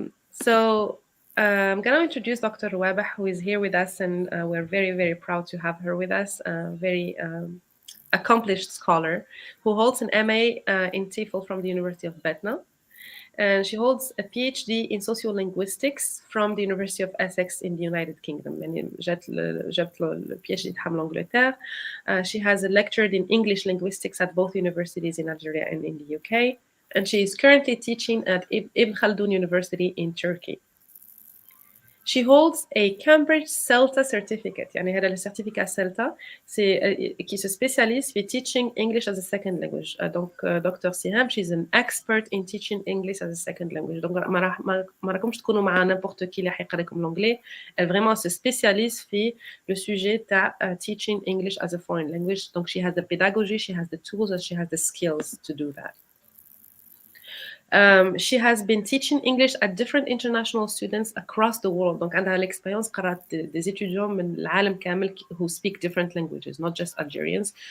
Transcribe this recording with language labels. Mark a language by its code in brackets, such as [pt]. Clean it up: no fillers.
[en] So I'm going to introduce Dr. Rouabeh, who is here with us, and we're very, very proud to have her with us. Very accomplished scholar who holds an MA in TEFL from the University of Batna. And she holds a PhD in sociolinguistics from the University of Essex in the United Kingdom. [ar] يعني جابت le PhD تاعها من Angleterre. [en] She has lectured in English linguistics at both universities in Algeria and in the UK. And she is currently teaching at Ibn Khaldun University in Turkey. She holds a Cambridge CELTA certificate. [ar] يعني هذا [fr] le certificat CELTA qui se spécialise [ar] في [en] teaching English as a second language. [fr] Donc [en] Dr. Siham, she's an expert in teaching English as a second language. [fr] Donc [ar] ما راكمش تكونوا مع [fr] n'importe qui [ar] اللي حيقرا لكم [fr] l'anglais. Elle vraiment se spécialise [ar] في [fr] le sujet [ar] تاع [en] teaching English as a foreign language. [fr] Donc [en] she has the pedagogy, she has the tools, and she has the skills to do that. She has been teaching English at different international students across the world. [fr] Donc [ar] عندها [fr] l'expérience [ar] قرأت [fr] des étudiants [ar] من العالم كامل [en] who speak different languages, not just Algerians.